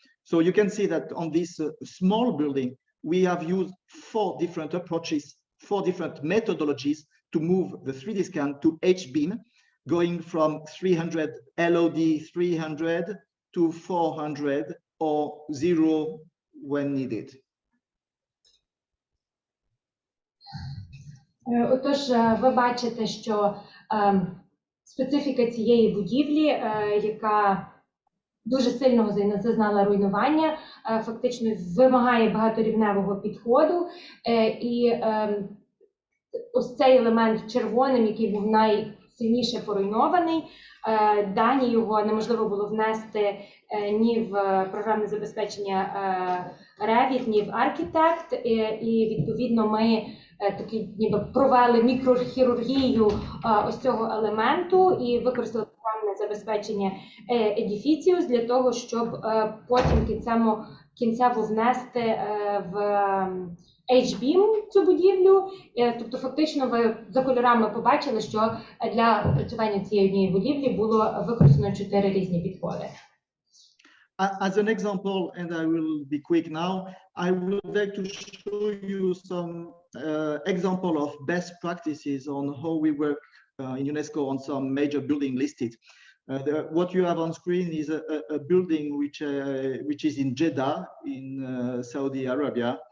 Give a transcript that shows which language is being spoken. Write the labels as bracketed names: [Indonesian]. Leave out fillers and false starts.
[English] So you can see that on this small building, we have used 4 different approaches, 4 different methodologies to move the 3D scan to HBIM, going from 300 LOD 300 to 400 or 0 when needed. [Ukrainian] Отож, ви бачите, що специфіка цієї будівлі, яка дуже сильно зазнала руйнування, фактично вимагає багаторівневого підходу, і ось цей елемент червоним, який був найсильніше поруйнований, дані його неможливо було внести ні в програмне забезпечення Revit, ні в Architect, і відповідно ми ніби провели мікрохірургію ось цього елементу і використали програмне забезпечення Edificius для того, щоб потім кінцево внести в HBIM цю будівлю. Тобто фактично ви за кольорами побачили, що для опрацювання цієї однієї будівлі було використано 4 різні підходи. [English] As an example, and I will be quick now, I would like to show you some example of best practices on how we work in UNESCO on some major building listed. What you have on screen is a building which is in Jeddah in Saudi Arabia.